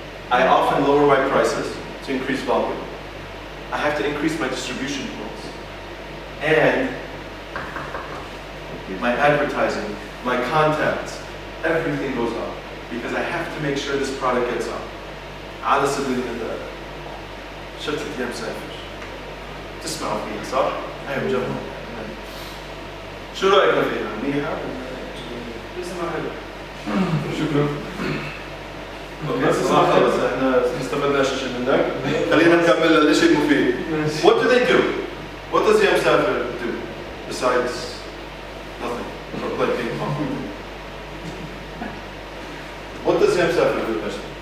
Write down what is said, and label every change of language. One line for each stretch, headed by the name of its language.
English: I often lower my prices to increase volume. I have to increase my distribution points. And my advertising, my contacts, everything goes up. Because I have to make sure this product gets up.
Arabic: على سبيل المثال شركة يا مسافر تسمعوا فيها صح؟ هاي مجرد شو رأيك فيها؟ منيحة؟ اسمها حلو. شكرا. اوكي صراحة خلص احنا ما استفدناش شيء منك. خلينا نكمل الشيء المفيد.
English: What do they do? What does يا مسافر do besides nothing or play ping pong? What does يا مسافر do
Arabic: بس؟